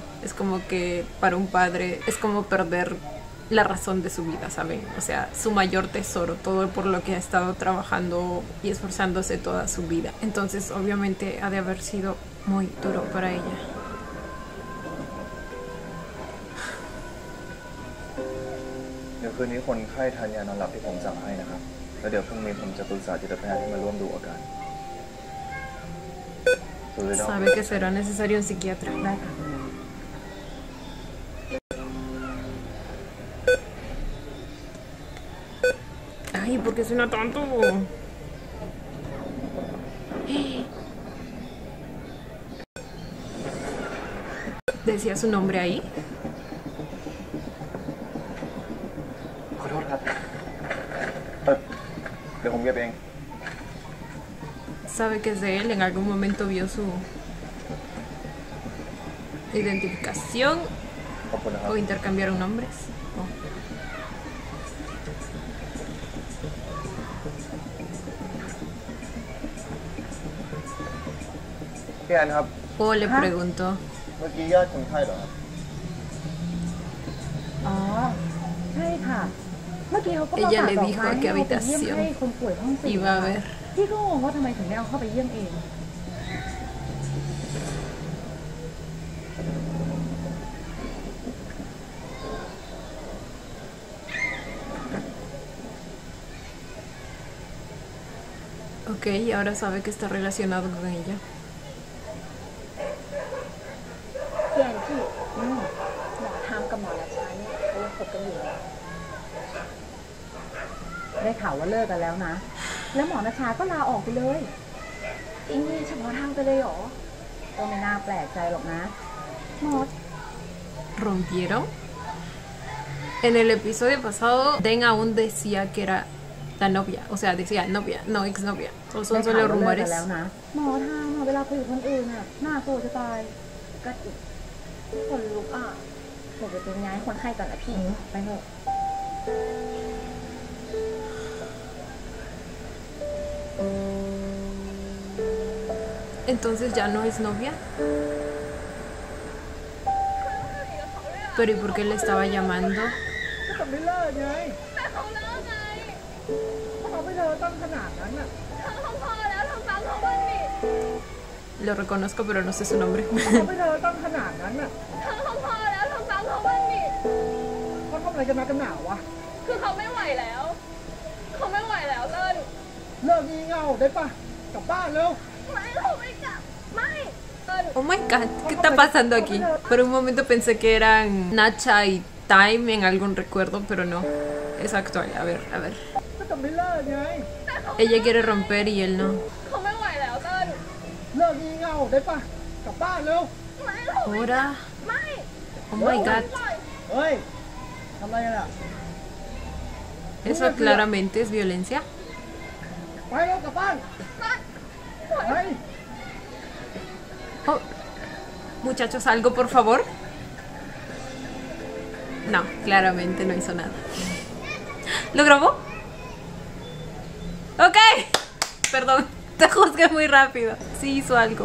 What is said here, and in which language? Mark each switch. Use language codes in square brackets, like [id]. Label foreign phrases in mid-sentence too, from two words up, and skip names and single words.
[es] Es como que para un padre es como perder la razón de su vida, ¿saben? O sea, su mayor tesoro, todo por lo que ha estado trabajando y esforzándose toda su vida. Entonces, obviamente, ha de haber sido muy duro para ella. [th] คืนนี้คนไข้ทานยานอนหลับที่ผมสั่งให้นะครับแล้วเดี๋ยวพรุ่งนี้ผมจะปรึกษาจิตแพทย์ให้มาร่วมดูอาการ [es] Sabe que será necesario un psiquiatra. [th] ได้ค่ะ [es] Ay, ¿por qué suena tanto? ¿Decía su nombre ahí? [th] ขอโทษครับเดี๋ยวผมเก็บเอง [es] Sabe que es de él, en algún momento vio su identificación [th] ขอบคุณนะครับ [es] o intercambiaron nombres. Oh. [th] พี่แอนครับ [es] O le preguntó. [th] เมื่อกี้ญาติคนไข้เหรอครับ อ๋อใช่ค่ะเมื่อกี้เขาก็มา [es] Ella [th] ฝาก [es] le [th] ดอก [es] dijo [th] ไม้ [es] a [th] ให้ [es] qué [th] เอาไปเยี่ยม [es] habitación [th] ให้คนป่วยห้องสี่ [es] iba a ver. [th] พี่ก็งงว่าทำไมถึงไม่เอาเข้าไปเยี่ยมเอง [es] Ok, y ahora sabe que está relacionado con ella. [th] เพียนที่หมอทำกับหมอและฉันเขายังคบกันอยู่เลย ได้ข่าวว่าเลิกกันแล้วนะ แล้วหมอณชาก็ลาออกไปเลย อิงนี่เฉพาะทางไปเลยเหรอ ก็ไม่น่าแปลกใจหรอกนะหมอ [es] ¿Rompieron? En el episodio pasado, Den aún decía que era la novia. O sea, decía novia, no exnovia. O [th] ได้ [es] son [th] ข่าว [es] solo [th] ว่าเลิกกัน [es] rumores. [th] แล้วนะหมอทำเวลาคุยกับคนอื่นน่ะหน้าโกรธจะตาย ก็อีกคนลุกอ่ะหนูจะเป็นย้ายคนไข้ก่อนนะพี่ ไปเถอะ [es] Entonces ya no es novia. Pero ¿y por qué le estaba llamando? [th] ก็ไม่เลิกไงแต่เขาเลิกไงเขาไม่เลิกตั้งขนาดนั้นน่ะ [es] Lo reconozco, pero no sé su nombre. [th] เขาไม่เลิกตั้งขนาดนั้นน่ะเขาทำอะไรกันมากันหนาวะ คือเขาไม่ไหวแล้ว เขาไม่ไหวแล้วเลิศ เลิกงี่เง่าได้ปะกลับบ้านเร็ว ไม่เขาไม่กลับ ไม่เลิศ [en] Oh my god, [es] ¿qué está pasando aquí? Por un momento pensé que eran Nacha y Time en algún recuerdo, pero no. Es actual. A ver, a ver. [th] ก็จะไม่เลิกไง [es] Ella quiere romper y él no. [th] เขาไม่ไหวแล้วเลิศ เลิกงี่เง่าได้ปะกลับบ้านเร็ว ไม่เขา [es] Ahora. [th] ไม่ [en] Oh my god. [th] เฮ้ยทำอะไรกันอ่ะ [es] Eso claramente es violencia. [th] ไปเร็วกลับบ้านไป Oh. [es] Muchachos, algo por favor. No, claramente no hizo nada. ¿Lo grabó? Ok. Perdón, te juzgué muy rápido. Sí hizo algo.